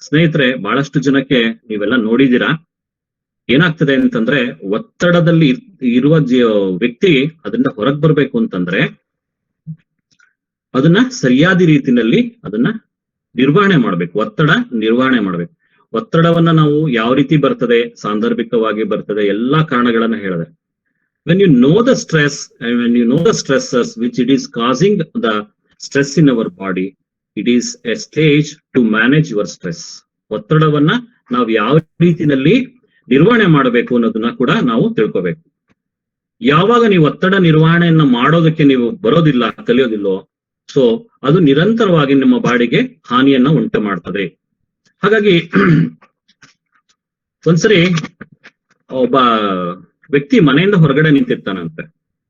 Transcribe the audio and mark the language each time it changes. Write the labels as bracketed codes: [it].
[kn] ಸ್ನೇಹಿತರೆ, ಬಹಳಷ್ಟು ಜನಕ್ಕೆ ನೀವೆಲ್ಲ ನೋಡಿದೀರಾ, ಏನಾಗ್ತದೆ ಅಂತಂದ್ರೆ ಒತ್ತಡದಲ್ಲಿ ಇರುವ ವ್ಯಕ್ತಿ ಅದರಿಂದ ಹೊರಗೆ ಬರ್ಬೇಕು ಅಂತಂದ್ರೆ ಅದನ್ನ ಸರಿಯಾದ ರೀತಿಯಲ್ಲಿ ಅದನ್ನ ನಿರ್ವಹಣೆ ಮಾಡ್ಬೇಕು. ಒತ್ತಡ ನಿರ್ವಹಣೆ ಮಾಡ್ಬೇಕು. ಒತ್ತಡವನ್ನ ನಾವು ಯಾವ ರೀತಿ ಬರ್ತದೆ, ಸಾಂದರ್ಭಿಕವಾಗಿ ಬರ್ತದೆ, ಎಲ್ಲಾ ಕಾರಣಗಳನ್ನ ಹೇಳಿದೆ. [en] When you know the stress and when you know the stresses which it is causing the stress in our body, it is a stage to manage your stress. [kn] ಒತ್ತಡವನ್ನ ನಾವು ಯಾವ ರೀತಿಯಲ್ಲಿ ನಿರ್ವಹಣೆ ಮಾಡಬೇಕು ಅನ್ನೋದನ್ನ ಕೂಡ ನಾವು ತಿಳ್ಕೋಬೇಕು. ಯಾವಾಗ ನೀವು ಒತ್ತಡ ನಿರ್ವಹಣೆಯನ್ನ ಮಾಡೋದಕ್ಕೆ ನೀವು ಬರೋದಿಲ್ಲ, ಕಲಿಯೋದಿಲ್ಲೋ, ಸೊ ಅದು ನಿರಂತರವಾಗಿ ನಿಮ್ಮ ಬಾಡಿಗೆ ಹಾನಿಯನ್ನ ಉಂಟು ಮಾಡ್ತದೆ. ಹಾಗಾಗಿ ಒಂದ್ಸರಿ ಒಬ್ಬ ವ್ಯಕ್ತಿ ಮನೆಯಿಂದ ಹೊರಗಡೆ ನಿಂತಿರ್ತಾನಂತೆ.